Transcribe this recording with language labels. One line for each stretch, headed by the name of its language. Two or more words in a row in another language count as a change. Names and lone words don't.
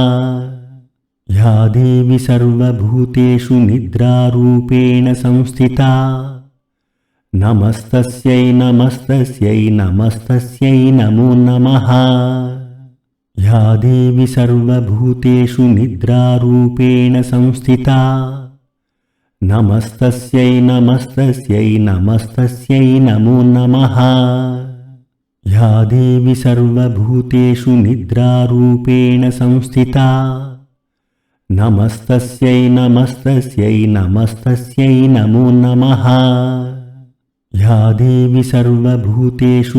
Sanskrit: या देवी सर्वभूतेषु निद्रारूपेण संस्थिता नमस्तस्यै नमस्तस्यै नमस्तस्यै नमो नमः। या देवी सर्वभूतेषु निद्रारूपेण संस्थिता నమస్తస్యై నమస్తస్యై నమస్తస్యై నమో నమః యా దేవి సర్వభూతేషు నిద్రారూపేణ సంస్థితా నమస్తస్యై నమస్తస్యై నమస్తస్యై నమో నమః యా దేవి సర్వభూతేషు